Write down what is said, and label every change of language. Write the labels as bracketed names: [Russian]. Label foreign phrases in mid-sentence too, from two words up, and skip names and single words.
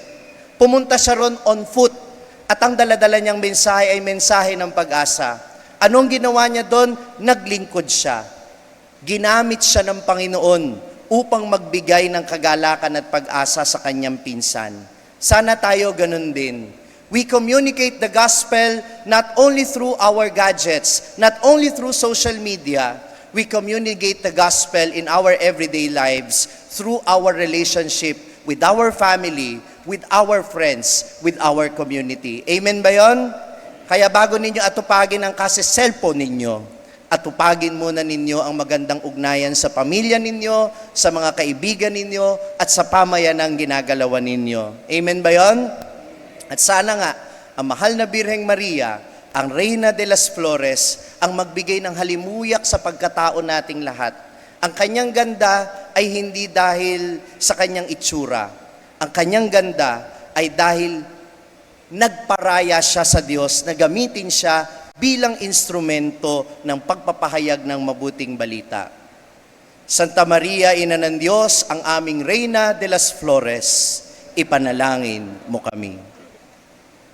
[Filipino] Pumunta siya ron [English] on foot [Filipino] at ang daladala niyang mensahe ay mensahe ng pag-asa. Anong ginawa niya doon? Naglingkod siya. Ginamit siya ng Panginoon upang magbigay ng kagalakan at pag-asa sa kanyang pinsan. Sana tayo ganun din. [English] We communicate the gospel not only through our gadgets, not only through social media, we communicate the gospel in our everyday lives through our relationship with our family, with our friends, with our community. [Filipino] Amen ba yon? Kaya bago ninyo atupagin ang cellphone ninyo, atupagin muna ninyo ang magandang ugnayan sa pamilya ninyo, sa mga kaibigan ninyo, at sa pamayanang ginagalawan ninyo. Amen ba yon? At sana nga, ang mahal na Birheng Maria, ang Reyna de las Flores, ang magbigay ng halimuyak sa pagkatao nating lahat. Ang kanyang ganda ay hindi dahil sa kanyang itsura. Ang kanyang ganda ay dahil nagparaya siya sa Diyos na gamitin siya bilang instrumento ng pagpapahayag ng mabuting balita. Santa Maria, Ina ng Diyos, ang aming Reyna de las Flores, ipanalangin mo kami.